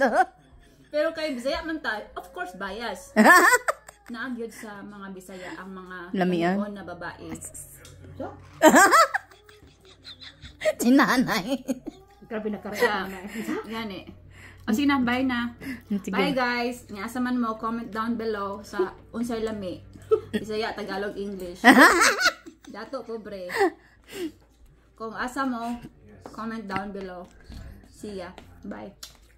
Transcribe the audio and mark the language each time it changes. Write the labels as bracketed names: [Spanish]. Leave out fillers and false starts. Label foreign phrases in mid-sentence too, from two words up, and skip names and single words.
[Cebuano] Pero kay Bisaya man tayo, [English] of course bias. [Cebuano] Naagyod sa mga Bisaya ang mga lamion na babae. Sinanay. Grabe na karga na. Yan eh. O sige na, bye na. Bye guys. Nga man mo, [English] comment down below [Cebuano] sa unsay lami. Bisaya, Tagalog, English. Dato, pobre. Kung asa mo, [English] comment down below. See ya. Bye.